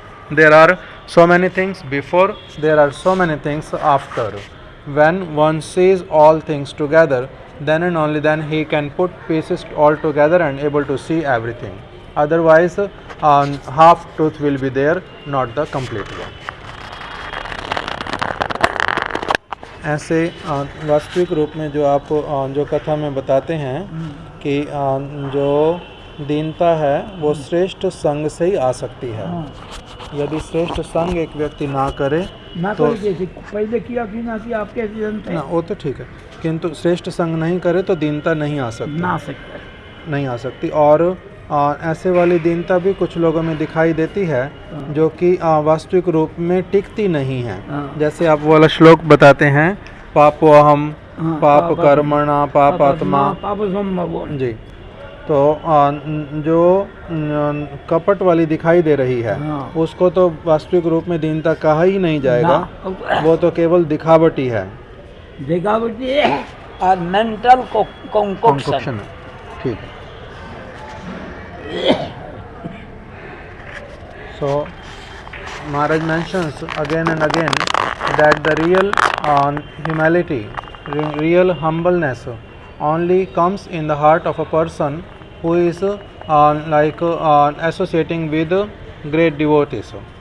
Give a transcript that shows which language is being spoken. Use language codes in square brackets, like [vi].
[en] There are so many things before, there are so many things after. When one sees all things together, then and only then he can put pieces all together and able to see everything. Otherwise half truth will be there, not the complete one. [hi] ऐसे वास्तविक रूप में जो आप जो कथा में बताते हैं कि जो दीनता है वो श्रेष्ठ संग से ही आ सकती है। यदि श्रेष्ठ संग एक व्यक्ति ना करे तो पहले किया कि ना कि आप कैसे जानते हैं? ना वो तो ठीक है, किंतु श्रेष्ठ संग नहीं करे तो दीनता नहीं आ सकती, नहीं आ सकती। और ऐसे वाली दीनता भी कुछ लोगों में दिखाई देती है जो कि वास्तविक रूप में टिकती नहीं है। जैसे आप वो वाला श्लोक बताते हैं, [sa] पापोहम पाप कर्मणा पापात्मा पाप संभव। [hi] जी। तो जो कपट वाली दिखाई दे रही है उसको तो वास्तविक रूप में दीनता कहा ही नहीं जाएगा, वो तो केवल दिखावटी है, दिखावटी है और [en] Mental concoction. [hi] ठीक है। [en] So Maharaj mentions again and again that the real humility, real humbleness only comes in the heart of a person who is associating with great devotees.